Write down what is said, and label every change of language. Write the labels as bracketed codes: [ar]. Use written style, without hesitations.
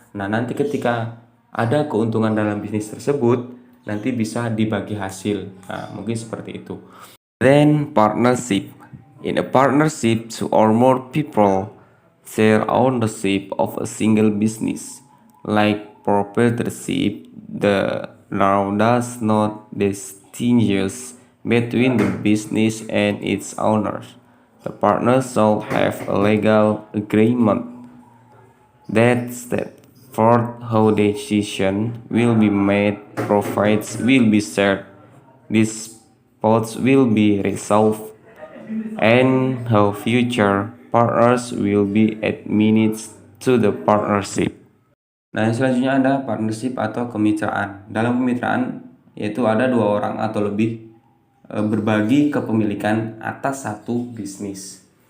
[id] Nah, nanti ketika ada keuntungan dalam bisnis tersebut, nanti bisa dibagi hasil. Nah, mungkin seperti itu. [en] Then partnership. In a partnership, 2 or more people share ownership of a single business. Like proprietorship, the law does not distinguish between the business and its owners. The partners shall have a legal agreement that sets forth how decisions will be made, profits will be shared, disputes will be resolved, and how future partners will be admitted to the partnership. [id] Nah, yang selanjutnya ada partnership atau kemitraan. Dalam kemitraan yaitu ada 2 orang atau lebih berbagi kepemilikan atas satu bisnis.